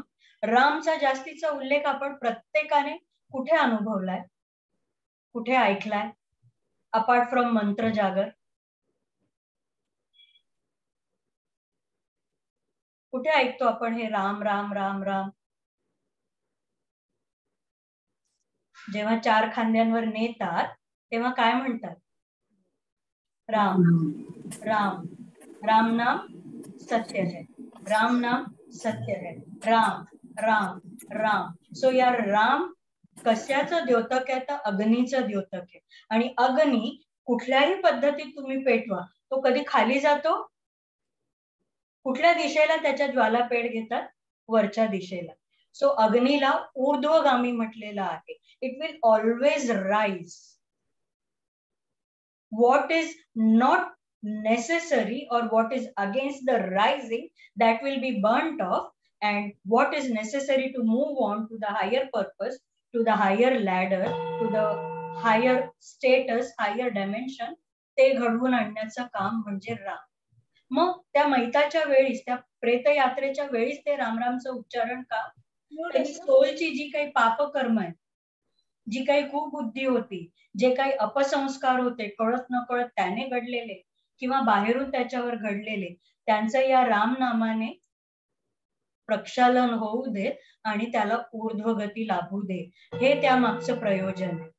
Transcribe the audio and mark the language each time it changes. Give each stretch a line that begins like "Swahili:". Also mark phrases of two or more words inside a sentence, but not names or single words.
Marathi: रामचा जास्तीचा उल्लेख आपण प्रत्येकाने कुठे अनुभवलाय, कुठे ऐकलाय,
English: apart from
Marathi: मंत्र जागर? कुठे ऐकतो आपण हे राम राम राम राम? जेव्हा 4 खांद्यांवर नेतात तेव्हा काय म्हणतात? राम राम.
Hindi: राम नाम सत्य है, राम नाम सत्य है, राम राम राम.
Marathi: सो या राम कशाचं द्योतक आहे तर अग्नीचं द्योतक आहे. आणि अग्नी कुठल्याही पद्धतीत तुम्ही पेटवा, तो कधी खाली जातो, कुठल्या दिशेला त्याच्या ज्वाला पेट घेतात? वरच्या दिशेला. सो अग्नीला ऊर्ध्वगामी म्हटलेलं आहे.
English: it will always rise. what is not necessary or what is against the rising, that will be burnt off, and what is necessary to move on to the higher purpose, to the higher ladder, to the higher status, higher dimension,
Marathi: ते घडवून आणण्याचं काम म्हणजे राम. मग त्या मैताच्या वेळीच, त्या प्रेतयात्रेच्या वेळीच ते रामरामचं उच्चारण का? त्यांनी सोलची जी काही पापकर्म आहे, जी काही कुबुद्धी होती, जे काही अपसंस्कार होते कळत न कळत त्याने घडलेले किंवा बाहेरून त्याच्यावर घडलेले, त्यांचं या राम नामाने प्रक्षालन होऊ दे आणि त्याला ऊर्ध्वगती लाभू दे, हे त्या मागचं प्रयोजन आहे.